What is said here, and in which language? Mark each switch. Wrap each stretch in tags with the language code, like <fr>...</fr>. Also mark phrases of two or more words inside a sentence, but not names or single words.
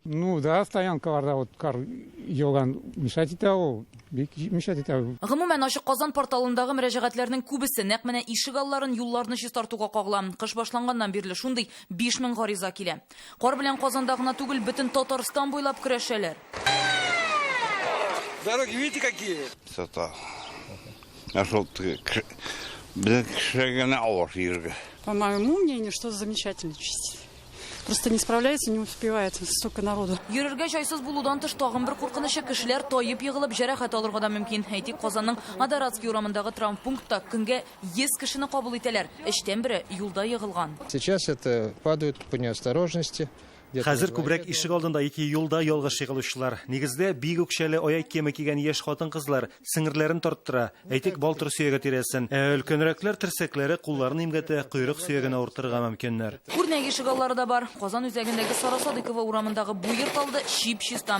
<ru>Ну да,</ru> <tt>стоянкаларда вот кар йоган мешать итә ул. Бик мешать итә ул. Гомумән Ачык Казан порталындагы мөрәҗәгатьләрнең күбесе нәкъ менә ишек алларын, юлларны чистартуга кагыла. Кыш башланганнан бирле шундый 5000 гариза килә. Кар белән Казанда гына түгел, бөтен Татарстан буйлап көрәшәләр.</tt> <ru>Дороги видите какие? Красота. Нашел шагана алоширга. По моему мнению, что замечательно чистить. Просто не справляется, не успевает столько народу.</ru> <tt>Йөрергә җайсыз булудан тыш тагын бер куркынычы кешеләр таеп егылып җәрәхәт алырга да мөмкин. Әйтик, Казанның Адаратский урамындагы травмпунктта көнгә 100 кешене кабул итәләр. Эштән бире юлда егылган.</tt> <ru>Сейчас это падают по неосторожности.</ru> <tt>Хәзер күбрәк ишек алдында 2 юлда ялгыш егылучылар. Нигездә бик үкчәле аяк киеме кигән яшь хатын-кызлар сеңгерләрен тарттыра. Әйтик, балтыр сөягә тирәсен. Өлкәнрәкләр терсәкләре, кулларын имгәтә, койрык сөягенә уртырга мөмкиннәр. Күрнәк ишек аллары да бар. Казан үзәгендәге Сарасадыкова урамындагы бу йорт алды чип-чистам.</tt>